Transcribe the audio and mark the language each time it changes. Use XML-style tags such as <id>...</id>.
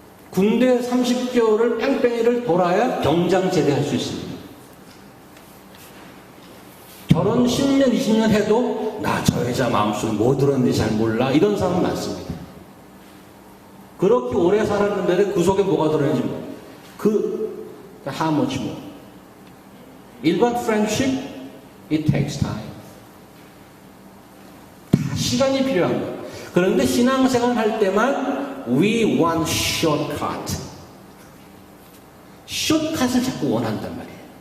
<ko>군대 30개월을 뺑뺑이를 돌아야 병장 제대할 수 있습니다. 결혼 10년, 20년 해도 나 저 여자 마음속에 뭐 들었는지 잘 몰라 이런 사람 많습니다. 그렇게 오래 살았는데 그 속에 뭐가 들었는지</ko> <en>how much more.</en> <ko>일반</ko> <en>friendship, it takes time.</en> <ko>다 시간이 필요한 거예요. 그런데 신앙생활 할 때만</ko> <en>we want shortcut.</en> <ko>숏컷을 자꾸 원한단 말이에요.</ko>